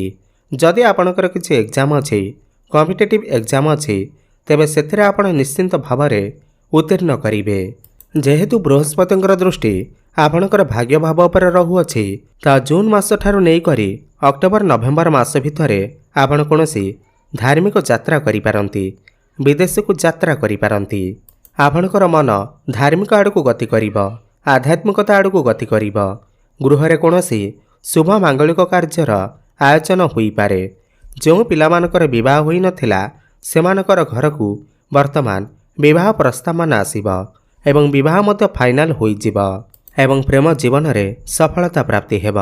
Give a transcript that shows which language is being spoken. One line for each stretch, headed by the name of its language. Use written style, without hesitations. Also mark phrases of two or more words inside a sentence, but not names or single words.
Odia: ଯଦି ଆପଣଙ୍କର କିଛି ଏଗ୍ଜାମ ଅଛି,
English: competitive exam
Odia: ଅଛି, ତେବେ ସେଥିରେ ଆପଣ ନିଶ୍ଚିନ୍ତ ଭାବରେ ଉତ୍ତୀର୍ଣ୍ଣ କରିବେ। ଯେହେତୁ ବୃହସ୍ପତିଙ୍କର ଦୃଷ୍ଟି ଆପଣଙ୍କର ଭାଗ୍ୟ ଭାବ ପର ରହୁଅଛି, ତା ଜୁନ ମାସ ଠାରୁ ନେଇ କରି ଅକ୍ଟୋବର ନଭେମ୍ବର ମାସ ଭିତରେ ଆପଣ କୌଣସି ଧାର୍ମିକ ଯାତ୍ରା କରି ପାରନ୍ତି, ବିଦେଶ କୁ ଯାତ୍ରା କରି ପାରନ୍ତି। ଆପଣଙ୍କର ମନ ଧାର୍ମିକ ଆଡ଼ କୁ ଗତି କରିବ, ଆଧ୍ୟାତ୍ମିକତା ଆଡ଼ କୁ ଗତି କରିବ। ଗୃହ ରେ କୌଣସି ଶୁଭ ମାଙ୍ଗଳିକ କାର୍ଯ୍ୟର ଆୟୋଜନ ହୋଇ ପାରେ। ଯୋ ପିଲାମାନଙ୍କର ବିବାହ ହୋଇ ନଥିଲା ସେମାନଙ୍କର ଘର କୁ ବର୍ତ୍ତମାନ ବିବାହ ପ୍ରସ୍ତାବନା ଆସିବା ଏବଂ ବିବାହ ମଧ୍ୟ ଫାଇନାଲ ହୋଇ ଯିବା ଏବଂ ପ୍ରେମ ଜୀବନ ରେ ସଫଳତା ପ୍ରାପ୍ତି ହେବା।